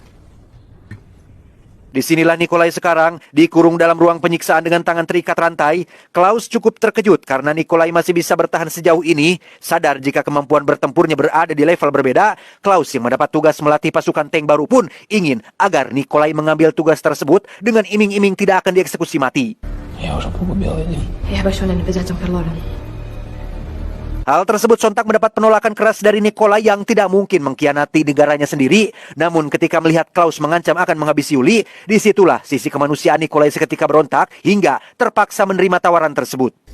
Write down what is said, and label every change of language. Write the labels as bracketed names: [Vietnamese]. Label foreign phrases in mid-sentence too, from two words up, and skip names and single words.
[Indonesian] Disinilah Nikolai sekarang, dikurung dalam ruang penyiksaan dengan tangan terikat rantai. Klaus cukup terkejut karena Nikolai masih bisa bertahan sejauh ini. Sadar jika kemampuan bertempurnya berada di level berbeda, Klaus yang mendapat tugas melatih pasukan tank baru pun ingin agar Nikolai mengambil tugas tersebut dengan iming-iming tidak akan dieksekusi mati. [Russian] Я уже погубил один. [German] Я habe schon eine Besatzung verloren. [Indonesian] Hal tersebut sontak mendapat penolakan keras dari Nikolai yang tidak mungkin mengkhianati negaranya sendiri. Namun ketika melihat Klaus mengancam akan menghabisi Yuli, disitulah sisi kemanusiaan Nikolai seketika berontak hingga terpaksa menerima tawaran tersebut.